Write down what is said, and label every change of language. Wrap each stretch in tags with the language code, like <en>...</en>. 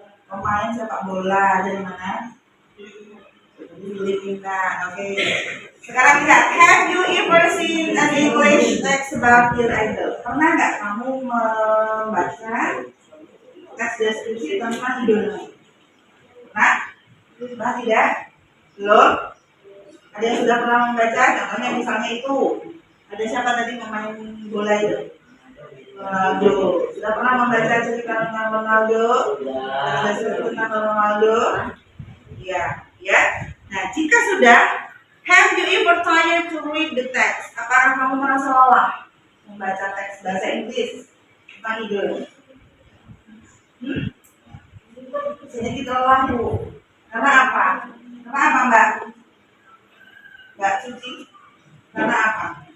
<id>Pemain sepak bola dari mana? Filipina. Oke. Sekarang lihat,</id> <en>have you ever seen an English text about your idol?</en> <id>Pernah nggak kamu membaca teks deskripsi tentang idolmu? Pernah tidak? Belum? Ada yang sudah pernah membaca? Contohnya misalnya itu, ada siapa tadi pemain bola itu? Ronaldo. Sudah pernah membaca cerita tentang Ronaldo? Tentang Ronaldo? Iya, ya. Nah, jika sudah,</id> <en>have you ever tired to read the text?</en> <id>Apakah kamu merasa lelah membaca teks bahasa Inggris tentang idol? Jadi kita lelah, Bu. Karena apa? Karena apa, Mbak? Mbak Suci? Karena apa?</id>